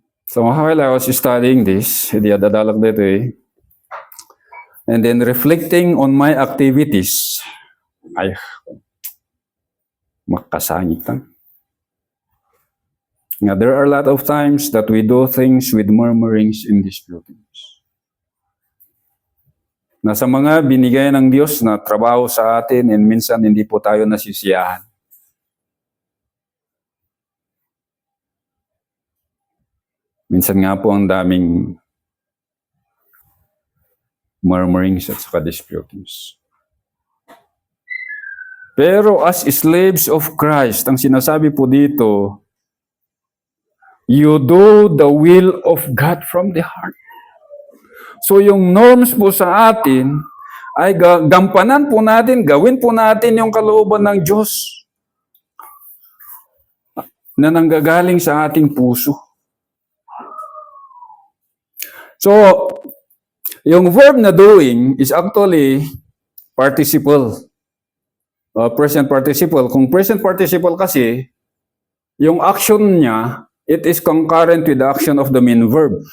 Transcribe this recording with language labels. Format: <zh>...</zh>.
<en>So while I was studying this,</en> <tl>hindi adadalak dito eh,</tl> <en>and then reflecting on my activities,</en> <tl>ay, makasangit lang.</tl> <en>Now, there are a lot of times that we do things with murmurings and disputings.</en> <tl>Nasa mga binigay ng Diyos na trabaho sa atin and minsan hindi po tayo nasisiyahan. Minsan nga po ang daming murmurings at saka disputings.</tl> <en>Pero as slaves of Christ,</en> <tl>ang sinasabi po dito,</tl> <en>you do the will of God from the heart.</en> <tl>So yung norms po sa atin ay gampanan po natin, gawin po natin yung kalooban ng Diyos na nanggagaling sa ating puso.</tl> <en>So, yung verb na doing is actually participle. Present participle. Kung present participle kasi,</en> <tl>yung action niya,</tl> <en>it is concurrent with the action of the main verb.</en>